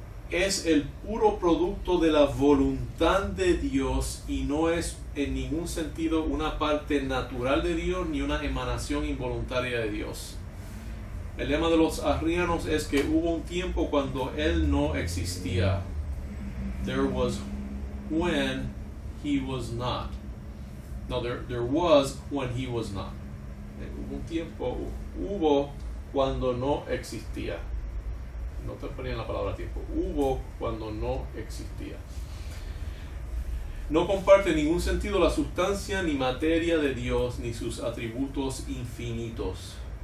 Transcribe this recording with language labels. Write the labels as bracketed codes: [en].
[es] Es el puro producto de la voluntad de Dios y no es en ningún sentido una parte natural de Dios ni una emanación involuntaria de Dios. El lema de los arrianos es que hubo un tiempo cuando Él no existía. [en] There was when He was not. No, there was when He was not. [es] Hubo un tiempo, hubo cuando no existía. No te ponían la palabra tiempo. Hubo cuando no existía. No comparte en ningún sentido la sustancia ni materia de Dios ni sus atributos infinitos.